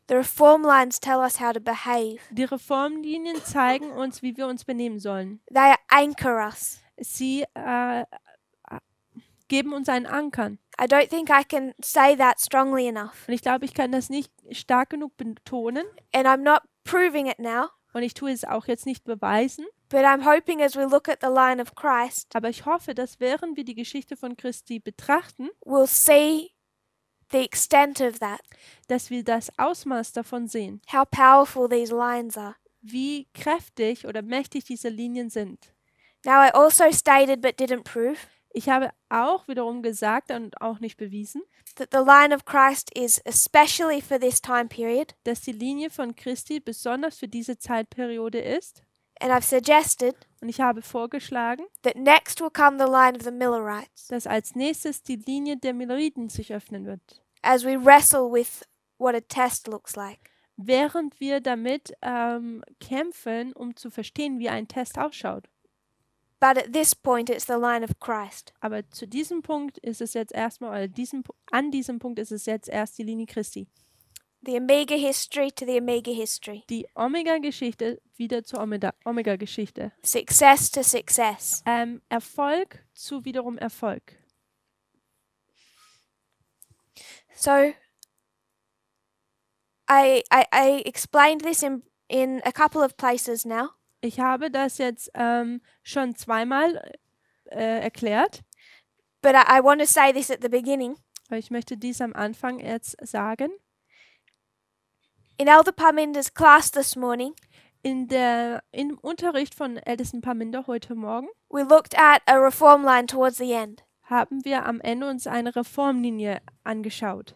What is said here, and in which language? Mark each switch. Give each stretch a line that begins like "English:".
English: The reform lines tell us how to behave.
German: Die Reformlinien zeigen uns, wie wir uns benehmen sollen.
English: They anchor us.
German: Sie geben uns einen Ankern.
English: I don't think I can say that strongly enough.
German: Und ich glaube, ich kann das nicht stark genug betonen.
English: And I'm not proving it now,
German: Und ich tue es auch jetzt nicht beweisen.
English: but I'm hoping as we look at the line of Christ,
German: Aber ich hoffe, dass während wir die Geschichte von Christi betrachten,
English: we'll see the extent of that,
German: dass wir das Ausmaß davon sehen,
English: how powerful these lines are.
German: wie kräftig oder mächtig diese Linien sind.
English: Now, I also stated but didn't prove
German: Ich habe auch wiederum gesagt und auch nicht bewiesen,
English: that the line of Christ is especially for this time period,
German: dass die Linie von Christi besonders für diese Zeitperiode ist.
English: and I've suggested
German: Und ich habe vorgeschlagen,
English: that next will come the line of the Millerites
German: dass als nächstes die Linie der Milleriten sich öffnen wird,
English: as we wrestle with what a test looks like.
German: während wir damit kämpfen, um zu verstehen, wie ein Test ausschaut.
English: But at this point, it's the line of Christ.
German: Aber zu diesem Punkt ist es jetzt erstmal, oder an diesem Punkt ist es jetzt erst die Linie Christi.
English: The Omega history to the Omega history.
German: Die Omega-Geschichte wieder zur Omega-Geschichte.
English: Success to success.
German: Erfolg zu wiederum Erfolg.
English: So, I explained this in a couple of places now.
German: Ich habe das jetzt schon zweimal erklärt,
English: But I want to say this at the beginning.
German: aber ich möchte dies am Anfang jetzt sagen.
English: In Elder Parminder's class this morning,
German: Im Unterricht von Ältesten Parminder heute Morgen
English: we looked at a reform line towards the end.
German: haben wir am Ende uns eine Reformlinie angeschaut.